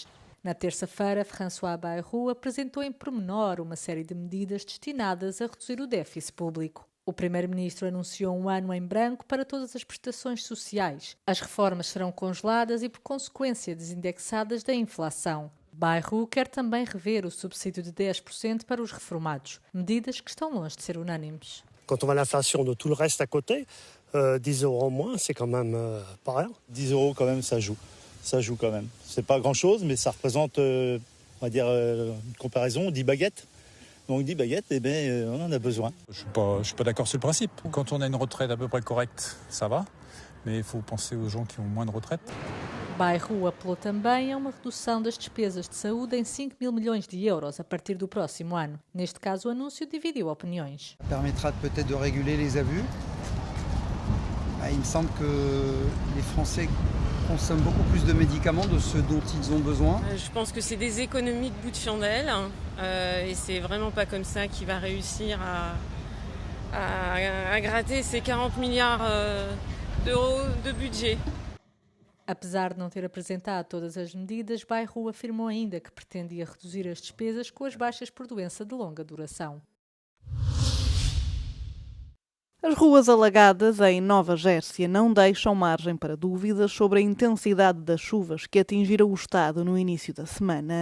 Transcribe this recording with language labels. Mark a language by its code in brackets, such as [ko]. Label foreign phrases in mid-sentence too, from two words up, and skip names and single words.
[pt] Na terça-feira, François Bayrou apresentou em pormenor uma série de medidas destinadas a reduzir o déficit público. O primeiro-ministro anunciou um ano em branco para todas as prestações sociais. As reformas serão congeladas e, por consequência, desindexadas da inflação. Bayrou quer também rever o subsídio de 10% para os reformados, medidas que estão longe de ser unânimes. [fr] Quand on voit l'inflation de tout le reste à côté, 10 euros en moins, c'est quand même pas rien. 10 euros quand même, ça joue. Ça joue quand même. C'est pas grand-chose, mais ça représente, on va dire, une comparaison, 10 baguettes. Donc 10 baguettes, eh bien, on en a besoin. Je suis pas d'accord sur le principe. Quand on a une retraite à peu près correcte, ça va. Mais il faut penser aux gens qui ont moins de retraite. [pt] Bayrou apelou também a uma redução das despesas de saúde em 5 mil milhões de euros a partir do próximo ano. Neste caso, o anúncio dividiu opiniões. [fr] Permettra peut-être de réguler les abus. Il me semble que les Français consomment beaucoup plus de médicaments de ce dont ils ont besoin. Je pense que c'est des économies de bout de chandelle et c'est vraiment pas comme ça qu'il va réussir à gratter ces 40 milliards d'euros de budget. [pt] Apesar de não ter apresentado todas as medidas, Bayrou afirmou ainda que pretendia reduzir as despesas com as baixas por doença de longa duração. As ruas alagadas em Nova Gércia não deixam margem para dúvidas sobre a intensidade das chuvas que atingiram o estado no início da semana.